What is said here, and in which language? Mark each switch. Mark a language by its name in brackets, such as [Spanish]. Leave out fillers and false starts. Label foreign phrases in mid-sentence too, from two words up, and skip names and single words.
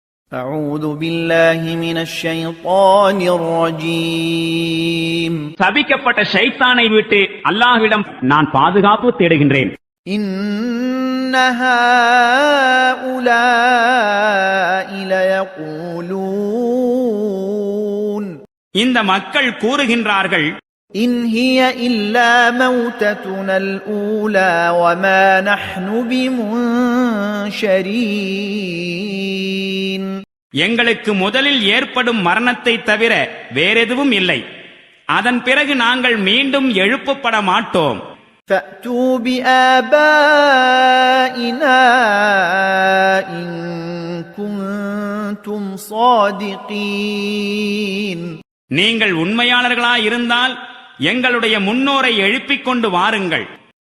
[Arabic] أعوذ بالله من الشيطان الرجيم [Tamil] சபிக்கப்பட்ட ஷைத்தானை விட்டு அல்லாஹ்விடம் நான் பாதுகாப்பு தேடுகின்றேன். [Arabic] إن هؤلاء ليقولون [Tamil] இந்த மக்கள் கூறுகின்றார்கள், [Arabic] إن هي إلا موتتنا الأولى وما نحن بمنشرين [Tamil] எங்களுக்கு முதலில் ஏற்படும் மரணத்தை தவிர வேறெதுவும் இல்லை, அதன் பிறகு நாங்கள் மீண்டும் எழுப்பப்பட மாட்டோம். [Arabic] فأتوا بآبائنا إن كنتم صادقين [Tamil] நீங்கள் உண்மையாளர்களாயிருந்தால் எங்களுடைய முன்னோரை எழுப்பிக் கொண்டு வாருங்கள்.